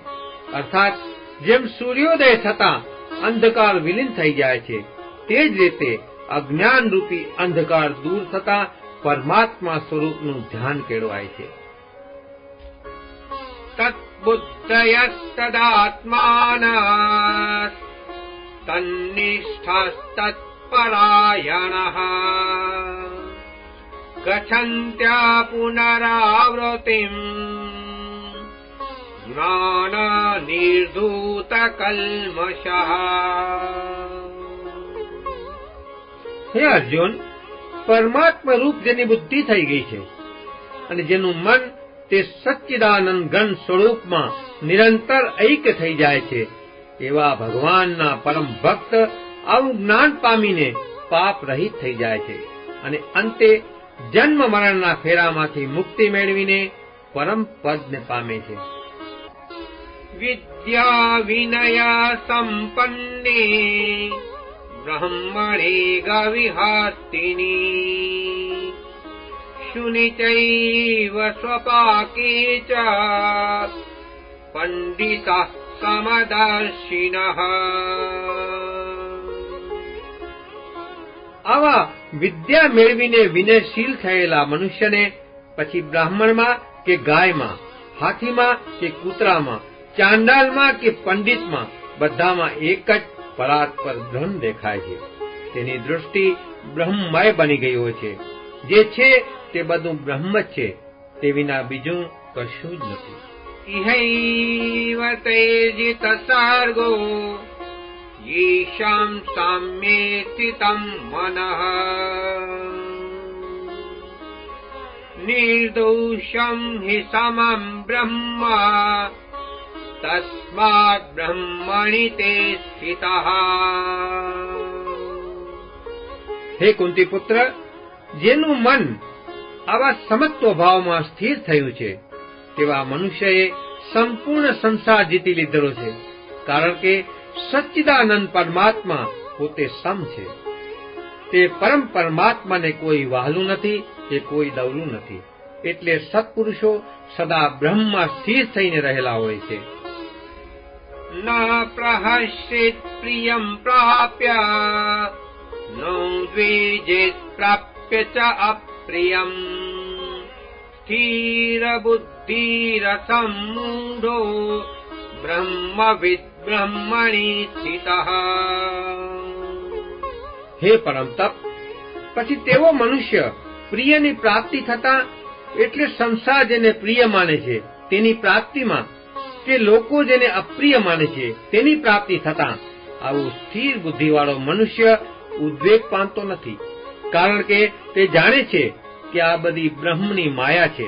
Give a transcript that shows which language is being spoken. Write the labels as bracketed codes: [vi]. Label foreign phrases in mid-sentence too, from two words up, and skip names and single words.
[gu] અર્થાત જેમ સૂર્યોદય થતાં અંધકાર વિલીન થઈ જાય છે તે જ રીતે અજ્ઞાન રૂપી અંધકાર દૂર થતાં પરમાત્મા સ્વરૂપનું ધ્યાન કેળવાય છે. [sa] तद्बुद्धयस्तदात्मानः तन्निष्ठस्तत्परायणः गच्छन्त्या पुनरावृत्तिम् ज्ञान निर्धूत कल्मषः। [gu] હે અર્જુન, પરમાત્મા રૂપ જેની બુદ્ધિ થઈ ગઈ છે અને જેનું મન તે સચ્ચિદાનંદ ઘન સ્વરૂપમાં નિરંતર ઐક્ય થઈ જાય છે, એવા ભગવાનના પરમ ભક્ત આવું જ્ઞાન પામીને પાપ રહિત થઈ જાય છે અને અંતે જન્મ મરણના ફેરામાંથી મુક્તિ મેળવીને પરમ પદને પામે છે. [sa] विद्या विनया संपन्ने ब्रह्मणे गविहस्तिनी शुनिचैव स्वपाके च पंडितः समदर्शिनः। [gu] આવા વિદ્યા મેળવીને વિનયશીલ થયેલા મનુષ્યને પછી બ્રાહ્મણમાં કે ગાયમાં, હાથીમાં કે કૂતરામાં, ચાંડાલમાં કે પંડિતમાં બધામાં એક જ પરાત્પર બ્રહ્મ દેખાય છે. તેની દૃષ્ટિ બ્રહ્મમય બની ગઈ હોય છે. જે છે તે બધું બ્રહ્મ જ છે, તે વિના બીજું કશું જ નથી. [sa] इहैव तेजित सर्गो येषां साम्ये स्थितं मनः निर्दोषं हि समं ब्रह्म तस्मात् ब्रह्मणि ते स्थितः। [gu] હે કુંતી પુત્ર, જેનું મન આવા સમત્વ ભાવમાં સ્થિર થયું છે તેવા મનુષ્યએ સંપૂર્ણ સંસાર જીતી લીધેલો છે, કારણ કે સચ્ચિદાનંદ પરમાત્મા પોતે સમ છે. તે પરમ પરમાત્માને કોઈ વહાલું નથી કે કોઈ દવલું નથી. એટલે સત્પુરુષો સદા બ્રહ્મમાં સ્થિર થઈને રહેલા હોય છે. [sa] न प्रहस्येत् प्रियं प्राप्य न द्वेजेत् प्राप्य च अप्रियम् स्थिरबुद्धिरसम्मूढो ब्रह्मविद् ब्रह्मणि स्थितः। [gu] હે પરમ તપ, પછી તેવો મનુષ્ય પ્રિયની પ્રાપ્તિ થતા, એટલે સંસાર જેને પ્રિય માને છે તેની પ્રાપ્તિમાં કે લોકો જેને અપ્રિય માને છે તેની પ્રાપ્તિ થતા આવું સ્થિર બુદ્ધિવાળો મનુષ્ય ઉદ્વેગ પામતો નથી, કારણ કે તે જાણે છે કે આ બધી બ્રહ્મની માયા છે.